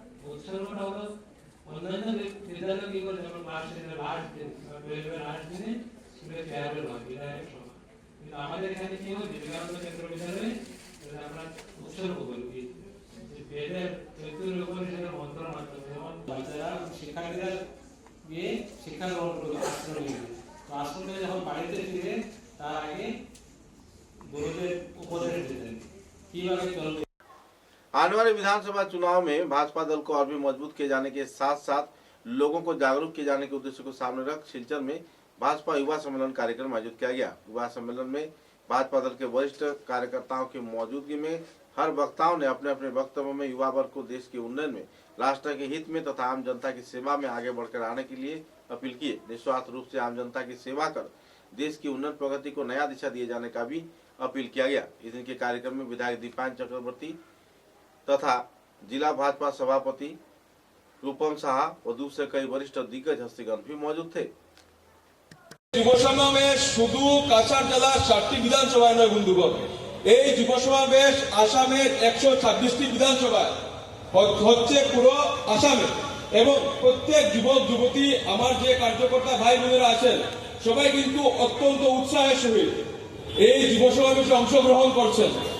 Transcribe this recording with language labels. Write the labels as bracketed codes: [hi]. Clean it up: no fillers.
[bn] উৎসর্গটা হলো অন্যান্য বিদ্যালয় কি করে যেমন ক্লাসের লাস্ট দিন টুয়েলভের লাস্ট দিনে স্কুলে ফেয়ারওয়েল হয় বিদায়ের সময়, কিন্তু আমাদের এখানে কি হয় বিবেকানন্দ কেন্দ্র বিদ্যালয়ে আমরা উৎসর্গ করি যে বেদের চৈতন্য উপনিষদের মন্ত্রের মাধ্যমে যেমন বাচ্চারা শিক্ষার্থীরা গিয়ে শিক্ষা গ্রহণ করবে আশ্রম নিয়ে, তো আশ্রম থেকে যখন বাড়িতে ফিরে তার আগে গুরুদেব উপদেশ দিতেন কিভাবে চলবে। [hi] आने वाले विधानसभा चुनाव में भाजपा दल को और भी मजबूत किए जाने के साथ साथ लोगों को जागरूक किए जाने के उद्देश्य को सामने रख सिलचर में भाजपा युवा सम्मेलन कार्यक्रम आयोजित किया गया। युवा सम्मेलन में भाजपा दल के वरिष्ठ कार्यकर्ताओं की मौजूदगी में हर वक्ताओं ने अपने अपने वक्तव्यों में युवा वर्ग को देश के उन्नयन में, राष्ट्र के हित में तथा आम जनता की सेवा में आगे बढ़कर आने के लिए अपील किए। निस्वार्थ रूप से आम जनता की सेवा कर देश की उन्नत प्रगति को नया दिशा दिए जाने का भी अपील किया गया। इस दिन के कार्यक्रम में विधायक दीपान चक्रवर्ती तथा जिला भाजपा सभापति रूपम साहा और दूसरे कई वरिष्ठ दिग्गज हस्तीगण भी मौजूद थे। [bn] যুব সমাবেশ শুধু কাছাড় জেলার 7টি বিধানসভায় নয় বন্ধুগণ, এই যুব সমাবেশ আসামের 126টি বিধানসভায় হচ্ছে পুরো আসামে, এবং প্রত্যেক যুবক যুবতী আমার যে কার্যকর্তা ভাই বোনেরা আছেন সবাই কিন্তু অত্যন্ত উৎসাহের সহিত এই যুব সমাবেশে অংশগ্রহণ করছেন।